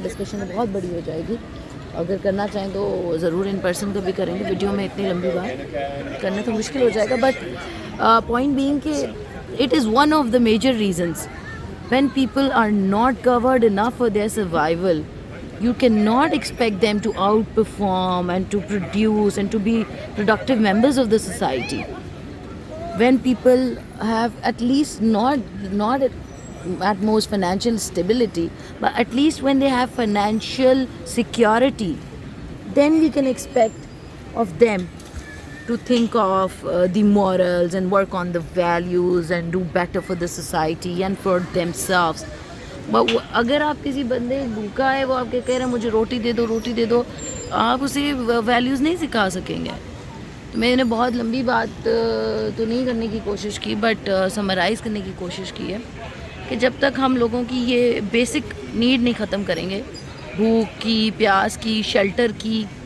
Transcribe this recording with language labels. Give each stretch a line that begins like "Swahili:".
Urdu: Discussion بہت بڑی ہو جائے گی، اگر کرنا چاہیں تو ضرور ان پرسن کو بھی کریں گے، ویڈیو میں اتنی لمبی بات کرنا تو مشکل ہو جائے گا.
English: But point being کہ it is one of the major reasons when people are not covered enough for their survival. You cannot expect them to outperform and to produce and to be productive members of the society. When people have at least not at most financial stability, but at least when they have financial security, then we can expect of them to think of the morals and work on the values and do better for the society and for themselves.
Urdu: اگر آپ کسی بندے بھوکا ہے، وہ آپ کے کہہ رہے ہیں مجھے روٹی دے دو، روٹی دے دو، آپ اسے ویلیوز نہیں سکھا سکیں گے. میں نے بہت لمبی بات تو نہیں کرنے کی کوشش کی، بٹ سمرائز کرنے کی کوشش کی ہے کہ جب تک ہم لوگوں کی یہ بیسک نیڈ نہیں ختم کریں گے، بھوک کی، پیاس کی، شیلٹر کی.